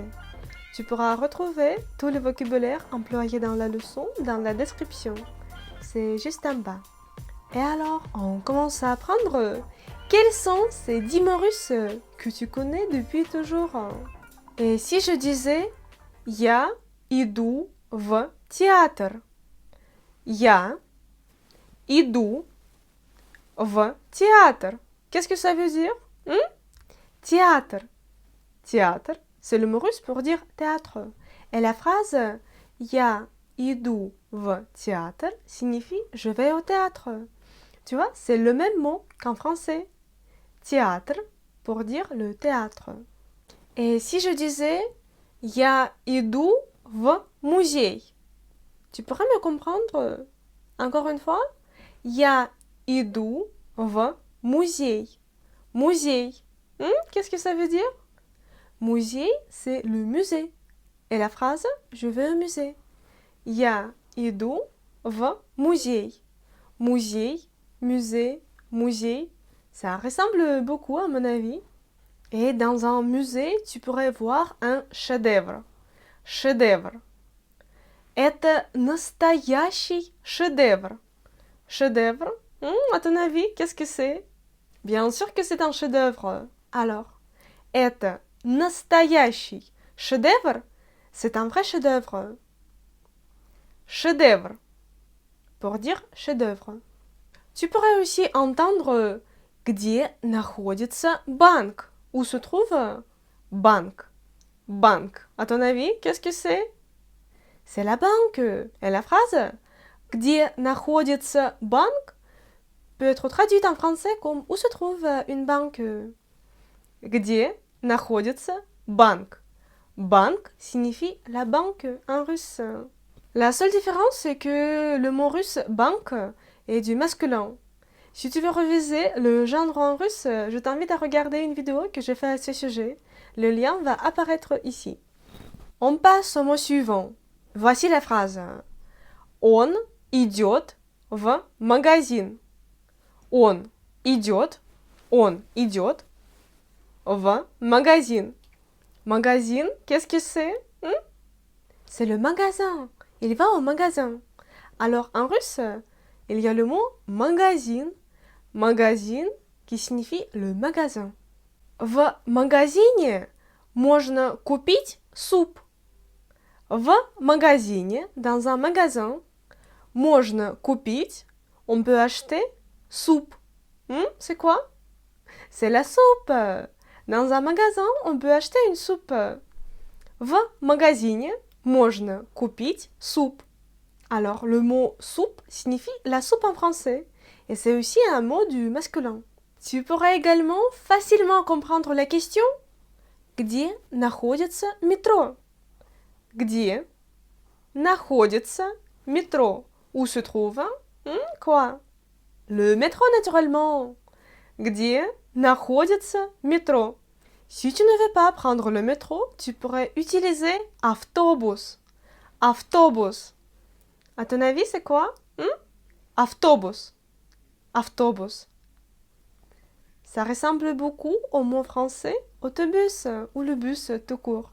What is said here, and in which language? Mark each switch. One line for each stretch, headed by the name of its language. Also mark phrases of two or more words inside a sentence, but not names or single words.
French: Tu pourras retrouver tout le vocabulaire employé dans la leçon dans la description. C'est juste en bas. Et alors, on commence à apprendre. Quels sont ces 10 mots russes que tu connais depuis toujours? Et si je disais
Russian: Я иду в театр. Я иду в театр.
French: Qu'est-ce que ça veut dire? Théâtre. Théâtre, c'est le mot russe pour dire théâtre. Et la phrase
Russian: Я иду в театр
French: signifie je vais au théâtre. Tu vois, c'est le même mot qu'en français. Théâtre pour dire le théâtre. Et si je disais
Russian: Я иду в музей.
French: Tu pourrais me comprendre encore une fois?
Russian: Я иду в музей.
French: Musée. Qu'est-ce que ça veut dire? Musée, c'est le musée. Et la phrase, je vais au musée.
Russian: Я иду в музей.
French: Musée, musée, musée, ça ressemble beaucoup à mon avis. Et dans un musée, tu pourrais voir un chef-d'œuvre. Chef-d'œuvre.
Russian: Это настоящий шедевр.
French: Chef-d'œuvre, à ton avis, qu'est-ce que c'est? Bien sûr que c'est un chef-d'œuvre. Alors,
Russian: это настоящий шедевр,
French: c'est un vrai chef-d'œuvre. Chef-d'œuvre, pour dire chef-d'œuvre. Tu pourrais aussi entendre
Russian: где находится банк.
French: Où se trouve banque. Banque. À ton avis, qu'est-ce que c'est? C'est la banque. Et la phrase
Russian: где находится банк
French: peut être traduite en français comme où se trouve une banque.
Russian: Где находится банк.
French: Banque signifie la banque en russe. La seule différence, c'est que le mot russe banque est du masculin. Si tu veux reviser le genre en russe, je t'invite à regarder une vidéo que j'ai faite à ce sujet. Le lien va apparaître ici. On passe au mot suivant. Voici la phrase.
Russian: Он идет в магазин. Он идет в магазин.
French: Magazine, qu'est-ce que c'est? C'est le magasin. Il va au magasin. Alors en russe, il y a le mot magazine. Magazine qui signifie le magasin.
Russian: В магазине можно купить суп. В магазине,
French: dans un magasin,
Russian: можно купить,
French: on peut acheter soupe. C'est quoi? C'est la soupe. Dans un magasin, on peut acheter une soupe.
Russian: В магазине можно купить суп.
French: Alors, le mot soupe signifie la soupe en français. Et c'est aussi un mot du masculin. Tu pourrais également facilement comprendre la question.
Russian: Где находится метро? Где находится métro?
French: Où se trouve? Quoi? Le métro, naturellement.
Russian: Где находится métro?
French: Si tu ne veux pas prendre le métro, tu pourrais utiliser автобус. Автобус. À ton avis, c'est quoi? Автобус. Автобус. Ça ressemble beaucoup au mot français autobus ou le bus tout court.